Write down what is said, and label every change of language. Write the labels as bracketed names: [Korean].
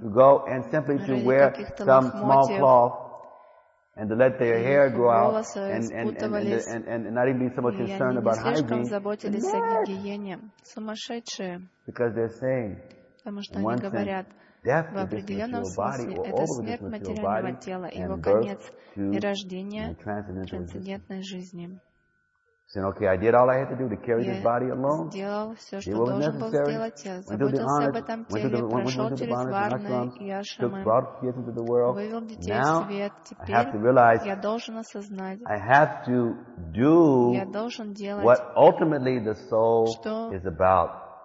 [English] to go and simply to wear some small cloth. And to let their hair grow out and not even be so much concerned about hygiene. [Russian] Сумасшедшие. [English] Because they're saying, [Russian] потому что они говорят, [English] death [Russian] в определенном смысле это смерть материального тела, его конец и рождение трансцендентной жизни. [English] Saying, okay, I did all I had to do to carry this body alone. It was necessary. Went to the honor, went to the honor, into the world. Now, I have to realize, I have to do what ultimately the soul is about.